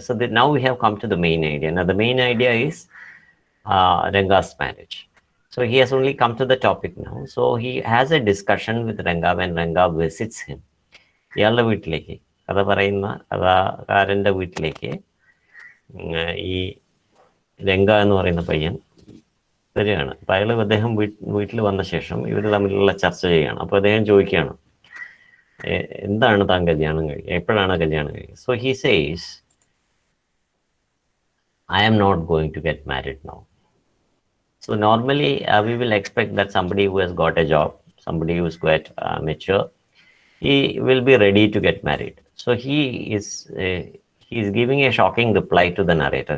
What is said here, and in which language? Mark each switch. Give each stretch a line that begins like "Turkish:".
English: So that now we have come to the main idea. Now the main idea is Ranga's marriage. So he has only come to the topic now. So he has a discussion with Ranga when Ranga visits him.
Malayalam: ഇയാളുടെ വീട്ടിലേക്ക്, കഥ പറയുന്ന കഥാകാരൻ്റെ വീട്ടിലേക്ക് ഈ രംഗ എന്ന് പറയുന്ന പയ്യൻ വരികയാണ്. അപ്പം അയാൾ അദ്ദേഹം വീട്ടിൽ വന്ന ശേഷം ഇവർ തമ്മിലുള്ള ചർച്ച ചെയ്യുകയാണ്. അപ്പോൾ അദ്ദേഹം ചോദിക്കുകയാണ്, എന്താണ് താൻ കല്യാണം കഴിക്കുക, എപ്പോഴാണ് കല്യാണം കഴിക്കുക?
English: So he says, I am not going to get married now. So normally we will expect that somebody who has got a job, somebody who is quite mature, he will be ready to get married. So he is giving a shocking reply to the narrator.